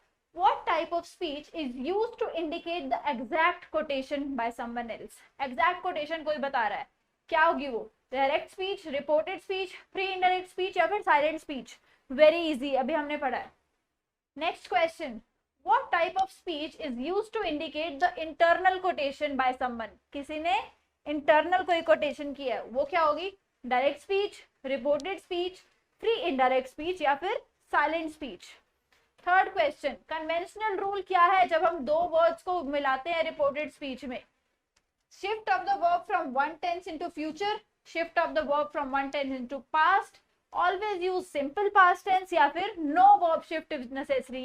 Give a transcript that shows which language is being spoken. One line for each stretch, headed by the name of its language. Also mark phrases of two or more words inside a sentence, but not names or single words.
English: What type of speech is used to indicate the exact quotation by someone else? Exact quotation
Hindi: कोई बता रहा है, क्या होगी वो,
English: direct speech, reported speech, free indirect speech,
Hindi: या फिर
English: silent speech, very easy,
Hindi: अभी हमने पढ़ा है।
English: next question, What type of speech is used to indicate the internal quotation by someone?
Hindi: किसी ने internal कोई quotation किया है, वो क्या होगी,
English: direct speech, reported speech, free indirect speech,
Hindi: या फिर silent speech।
English: third question, conventional rule
Hindi: क्या है जब हम दो वर्ड्स को मिलाते हैं
English: reported speech में, shift of the verb from one tense into future, shift of the verb from one tense into past, always use simple past tense,
Hindi: या फिर
English: no verb shift is necessary.